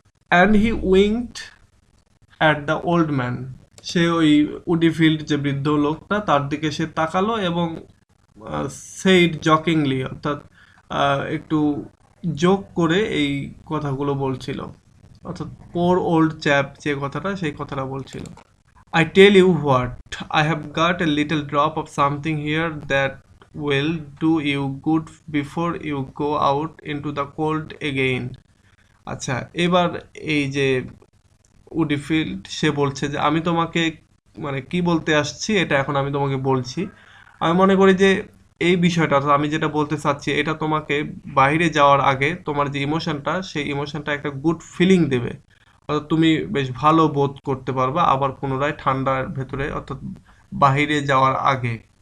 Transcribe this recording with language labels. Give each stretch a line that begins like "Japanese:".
English: and he winked at the old man,
Bangla: সে ওই উডিফিল্ড যে বৃদ্ধ লোকটা তার দিকে সে তাকালো এবং সেইড জকিংলি অর্থাৎ একটু জোক করে এই কথাগুলো বলছিল। অর্থাৎ
English: poor old chap
Bangla: যে কথাটা সেই কথাটা বলছিল।
English: I tell you what, I have got a little drop of something here that will do you good before you go out into the cold again.
Bangla: আচ্ছা, এবার এই যে উডিফিল্ড সে বলছে যে আমি তোমাকে মানে কি বলতে আসছি এটা এখন আমি তোমাকে বলছি। আমি মনে করি যে এই বিষয়টা অর্থাৎ আমি যেটা বলতে চাচ্ছি এটা তোমাকে বাইরে যাওয়ার আগে তোমার যে ইমোশনটা সেই ইমোশনটা একটা গুড ফিলিং দেবে, অর্থাৎ তুমি বেশ ভালো বোধ করতে পারবা আবার পুনরায় ঠান্ডার ভেতরে অর্থাৎ বাইরে যাওয়ার আগে।